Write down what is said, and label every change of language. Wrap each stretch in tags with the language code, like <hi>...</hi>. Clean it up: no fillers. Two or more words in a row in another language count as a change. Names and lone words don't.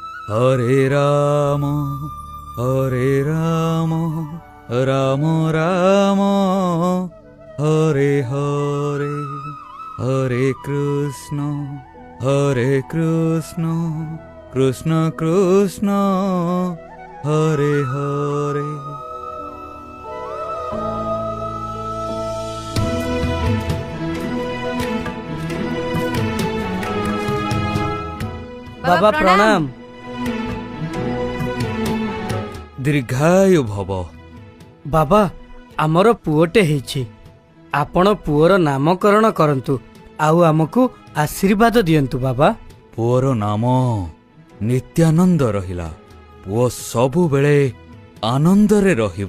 <sa>हरे राम राम राम हरे हरे हरे कृष्ण कृष्ण कृष्ण हरे हरे।</sa> <or>ବାବା ପ୍ରଣାମ।</or> <sa>दीर्घायु भव।</sa> <or>ବାବା ଆମର ପୁଅଟେ ହେଇଛି, ଆପଣ ପୁଅର ନାମକରଣ କରନ୍ତୁ ଆଉ ଆମକୁ ଆଶୀର୍ବାଦ ଦିଅନ୍ତୁ ବାବା। ପୁଅର ନାମ ନିତ୍ୟାନନ୍ଦ ରହିଲା। ପୁଅ ସବୁ ବେଳେ ଆନନ୍ଦରେ ରହିବ।</or>